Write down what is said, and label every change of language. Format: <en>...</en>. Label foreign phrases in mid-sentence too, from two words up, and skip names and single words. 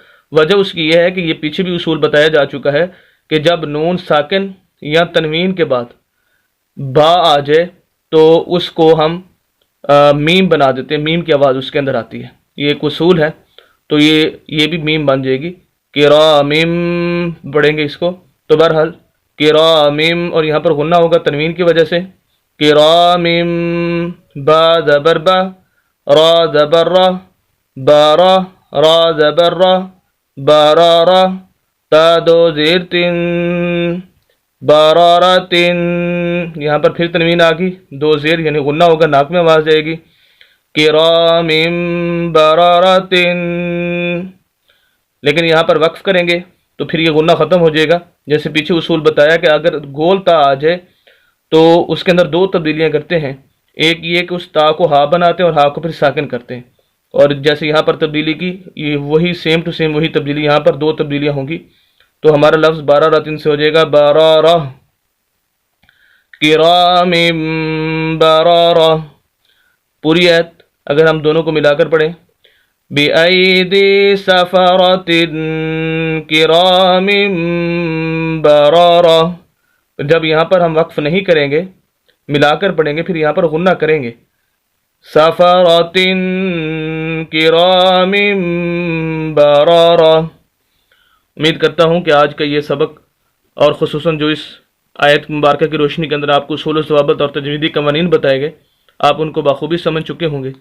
<ur>وجہ اس کی یہ ہے کہ یہ پیچھے بھی اصول بتایا جا چکا ہے کہ جب نون ساکن یا تنوین کے بعد با آ جائے تو اس کو ہم میم بنا دیتے ہیں، میم کی آواز اس کے اندر آتی ہے، یہ ایک اصول ہے۔ تو یہ بھی میم بن جائے گی، قرامم پڑھیں گے اس کو۔ تو بہرحال قرامم، اور یہاں پر غنہ ہوگا تنوین کی وجہ سے، قرامم، با زبر با، را زبر را، بارا، را زبر را، بارارا، تا دو زیر تین، باراراتن، یہاں پر پھر تنوین آ گئی، دو زیر یعنی غنہ ہوگا، ناک میں آواز جائے گی، کرامم براراتن۔ لیکن یہاں پر وقف کریں گے تو پھر یہ غنہ ختم ہو جائے گا، جیسے پیچھے اصول بتایا کہ اگر گول تا آ جائے تو اس کے اندر دو تبدیلیاں کرتے ہیں، ایک یہ کہ اس تا کو ہا بناتے ہیں اور ہا کو پھر ساکن کرتے ہیں، اور جیسے یہاں پر تبدیلی کی یہ وہی</ur> <en>same to same</en> <ur>وہی تبدیلی یہاں پر دو تبدیلیاں ہوں گی، تو ہمارا لفظ باراراتن سے ہو جائے گا بارارہ، کرام برارہ۔ پوری آیت اگر ہم دونوں کو ملا کر پڑھیں،</ur> <ar>بِأَيْدِي سَفَرَةٍ كِرَامٍ بَرَارَةٍ،</ar> <ur>جب یہاں پر ہم وقف نہیں کریں گے، ملا کر پڑھیں گے، پھر یہاں پر غنہ کریں گے،</ur> <ar>سَفَرَةٍ كِرَامٍ بَرَارَةٍ۔</ar> <ur>امید کرتا ہوں کہ آج کا یہ سبق اور خصوصاً جو اس آیت مبارکہ کی روشنی کے اندر آپ کو اصول و ضوابط اور تجویدی قوانین بتائے گئے، آپ ان کو بخوبی سمجھ چکے ہوں گے۔</ur>